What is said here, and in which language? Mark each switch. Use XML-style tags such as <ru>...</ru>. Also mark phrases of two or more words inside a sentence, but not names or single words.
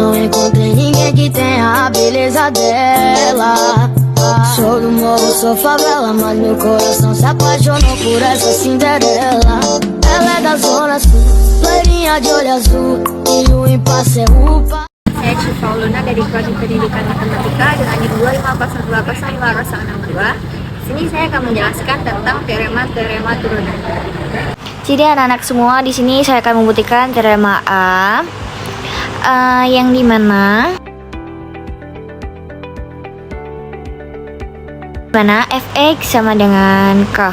<pt>encontrei ninguém que tenha a beleza dela. Sou do morro, sou favela, mas meu coração se apaixonou por essa Cinderela. Ela é da zona sul, loirinha de olho azul, e o impasse é upa.</pt> <id>Saya Syifa Luna dari Prodi Pendidikan Matematika dengan NIM 25020 Sini saya akan menjelaskan tentang teorema turunan. Jadi anak-anak semua, di sini saya akan membuktikan teorema A, yang dimana fx sama dengan k.</id>